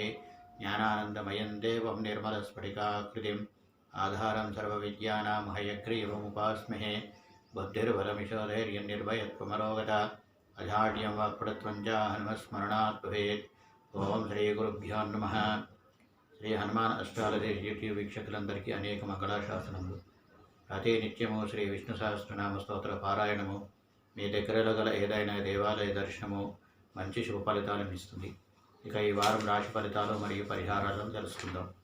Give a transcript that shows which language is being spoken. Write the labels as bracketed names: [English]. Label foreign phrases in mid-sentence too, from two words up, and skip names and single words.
[Sanskrit] ज्ञानानन्दमयं देवं निर्मलस्फटिकाकृतिम् आधारं सर्वविद्यानां हयग्रीवमुपास्महे। बुद्धिर्बलमिशोधैर्यं निर्भयत्वमरोगता अजाड्यं वाक्पटुत्वं च हनुमत्स्मरणात् भवेत्। ओं श्रीगुरुभ्यो नमः। [Telugu] శ్రీ హనుమాన్ అస్ట్రాలజీ యూట్యూబ్ వీక్షకులందరికీ అనేక మంగళాశాసనములు. ప్రతి నిత్యము శ్రీ విష్ణు సహస్రనామ స్తోత్ర పారాయణము మీ దగ్గరలో గల ఏదైనా దేవాలయ దర్శనము మంచి శుభ ఫలితాలను ఇస్తుంది. ఇక ఈ వారం రాశి ఫలితాలు మరియు పరిహారాలను తెలుసుకుందాం.